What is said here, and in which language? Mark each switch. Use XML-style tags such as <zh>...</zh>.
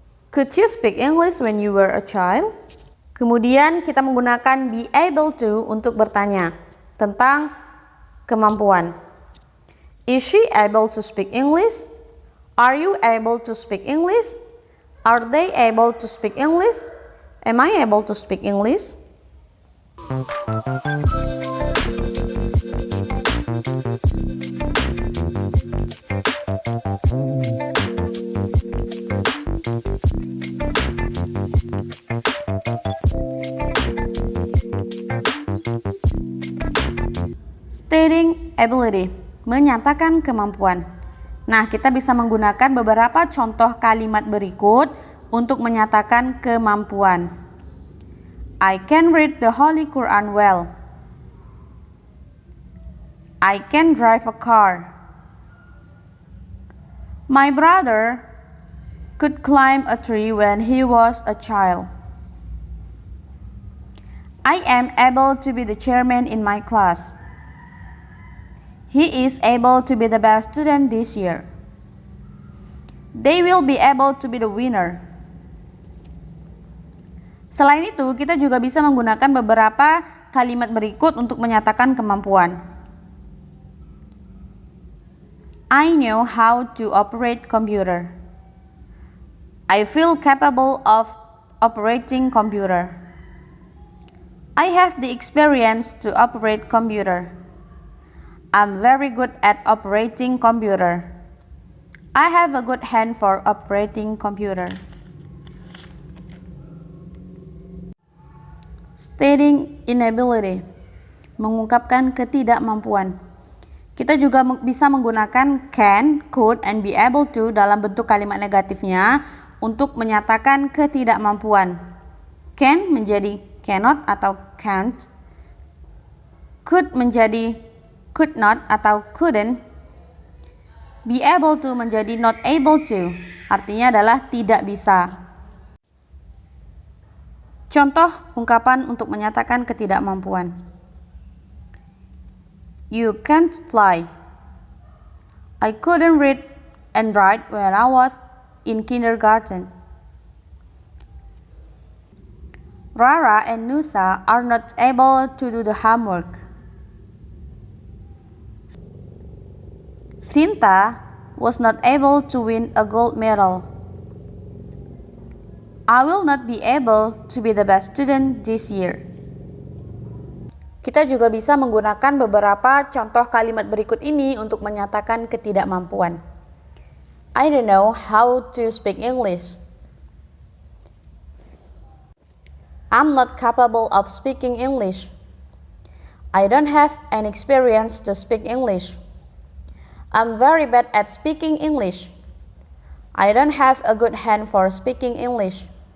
<en>Could you speak English when you were a child?</en> <id>Kemudian kita menggunakan be able to untuk bertanya tentang kemampuan.</id> <en>Is she able to speak English? Are you able to speak English? Are they able to speak English? Am I able to speak English? Stating ability,</en> <id>menyatakan kemampuan. Nah, kita bisa menggunakan beberapa contoh kalimat berikut untuk menyatakan kemampuan.</id> <en>I can read the Holy Quran well. I can drive a car. My brother could climb a tree when he was a child. I am able to be the chairman in my class. He is able to be the best student this year. They will be able to be the winner.</en> <id>Selain itu, kita juga bisa menggunakan beberapa kalimat berikut untuk menyatakan kemampuan.</id> <en>I know how to operate computer. I feel capable of operating computer. I have the experience to operate computer. I'm very good at operating computer. I have a good hand for operating computer. Stating inability,</en> <id>mengungkapkan ketidakmampuan. Kita juga bisa menggunakan</id> <en>can, could, and be able to</en> <id>dalam bentuk kalimat negatifnya untuk menyatakan ketidakmampuan. Can menjadi cannot atau can't. Could menjadi could not atau couldn't. Be able to menjadi not able to, artinya adalah tidak bisa. Contoh ungkapan untuk menyatakan ketidakmampuan.</id> <en>You can't fly. I couldn't read and write when I was in kindergarten. Rara and Nusa are not able to do the homework. Sinta was not able to win a gold medal. I will not be able to be the best student this year.</en> <id>Kita juga bisa menggunakan beberapa contoh kalimat berikut ini untuk menyatakan ketidakmampuan.</id> <en>I don't know how to speak English. I'm not capable of speaking English. I don't have an experience to speak English. I'm very bad at speaking English. I don't have a good hand for speaking English.</en>